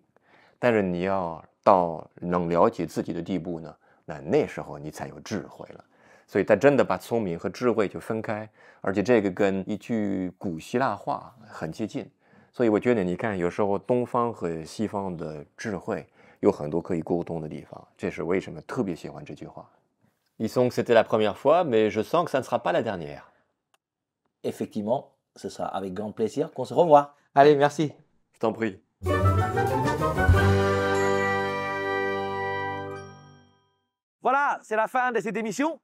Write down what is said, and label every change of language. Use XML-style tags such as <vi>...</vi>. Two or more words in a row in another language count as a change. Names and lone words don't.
<zh>但是你要到能了解自己的地步呢，那时候你才有智慧了。所以他真的把聪明和智慧就分开，而且这个跟一句古希腊话很接近。所以我觉得你看，有时候东方和西方的智慧有很多可以沟通的地方，这是为什么特别喜欢这句话。</zh> <fr>Disons que c'était la première fois, mais je sens que ça ne sera pas la dernière. Effectivement, ce sera avec grand plaisir qu'on se revoit. Allez, merci. Je t'en prie. Voilà, c'est la fin de cette émission.</fr>